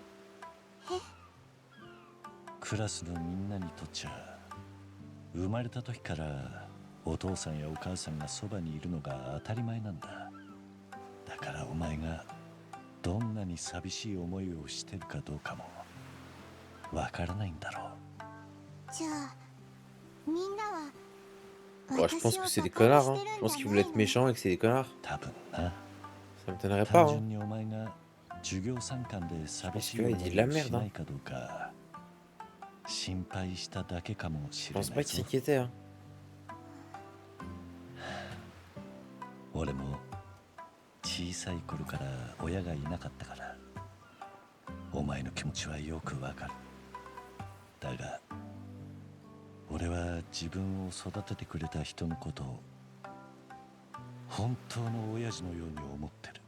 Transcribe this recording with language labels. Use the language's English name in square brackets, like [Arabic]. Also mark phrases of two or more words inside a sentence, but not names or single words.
[Japanese] クラスのみんなにとっちゃ生まれた時からお父さんやお母さんがそばにいるのが当たり前なんだ。だからお前がどんなに寂しい思いをしてるかどうかもわからないんだろう。じゃあみんなは [French] Bon, je pense que c'est des connards, hein. Je pense qu'ils voulaient être méchants et que c'est des connards. [Japanese] 多分な。 [French] Ça m'étonnerait pas, [Japanese] 単 [French] hein. [Japanese] 純にお前が授業参観で寂しい [French] Parce [Japanese] 思 [French] que là, il dit [Japanese] い [French] de la [Japanese] を [French] merde, [Japanese] しないかどうか心配しただけかもし [French] Je [Japanese] れな [French] pense [Japanese] い [French] pas [Japanese] ぞ。 [French] qu'il s'inquiétait, hein. [Japanese] 俺も小さい頃から親がいなかったからお前の気持ちはよくわかる。だが俺は自分を育ててくれた人のことを本当の親父のように思ってる。